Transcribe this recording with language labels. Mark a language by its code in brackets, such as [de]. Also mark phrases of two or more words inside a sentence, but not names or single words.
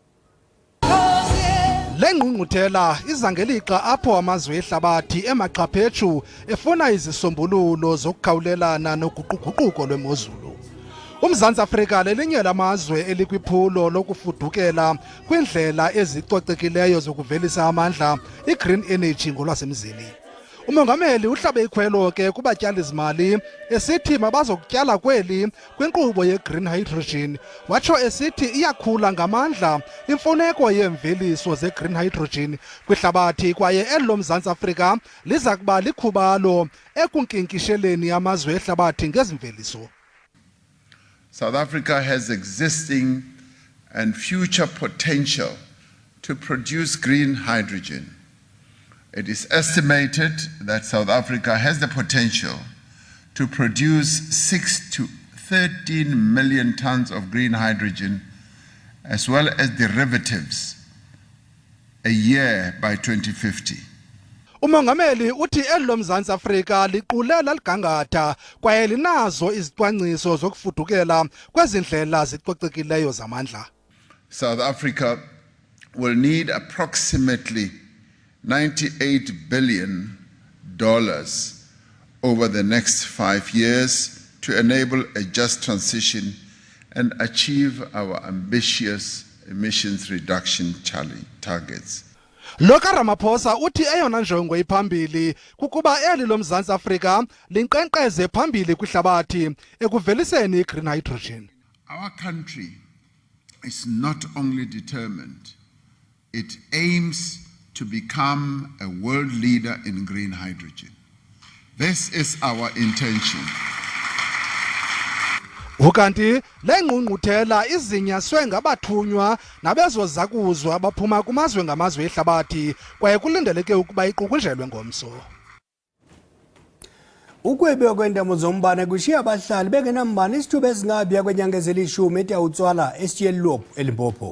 [xh] Le ngqungquthela iza ngelixa apho amazwe ehlabathi emaxhaphetshu efuna izisombululo zokukhawulelana noguquguquko lwemozulu. UMzantsi Afrika lelinye lamazwe elikwiphulo lokufudukela kwindlela ezicocokileyo zokuvelisa amandla, i- [en] green energy [xh] ngolwasemzini. Umongameli uhlabe ikhwelo ke kubatyalizimali esithi mabazokutyala kweli kwinkqubo ye- [en] green hydrogen, [xh] watsho esithi iyakhula ngamandla imfuneko yeemveliso ze- [en] green hydrogen [xh] kwihlabathi kwaye eLomzantsi Afrika liza kuba likhubalo ekunkinkisheleni amazwe ehlabathi ngezimveliso. [en] South Africa has existing and future potential to produce green hydrogen. It is estimated that South Africa has the potential to produce 6 to 13 million tons of green hydrogen as well as derivatives a year by 2050. [xh] Umongameli uthi eLomzantsi Afrika liqulela ligangatha kwaye linazo izicwangciso zokufudukela kwezindlela zicocokileyo zamandla. [en] South Africa will need approximately $98 billion over the next 5 years to enable a just transition and achieve our ambitious emissions reduction targets. [xh] Loka Ramaphosa uthi eyona njongo iphambili kukuba eli loMzantsi Afrika linkqenkqeze phambili kwihlabathi ekuveliseni i- [en] green hydrogen. Our country is not only determined, it aims to become a world leader in green hydrogen. This is our intention. [xh] Ukanti le ngqungquthela izinyaswe ngabathunywa nabezozakuzwa abaphuma kumazwe ngamazwe ehlabathi kwaye kulindeleke ukuba iqukunjelwe ngomso. Ukwebiwa kweentambo zombane kushiya abahlali bengenambane isithuba esingaphi kwenyanga ezilishumi etawutswala eStyelup eLimpopo.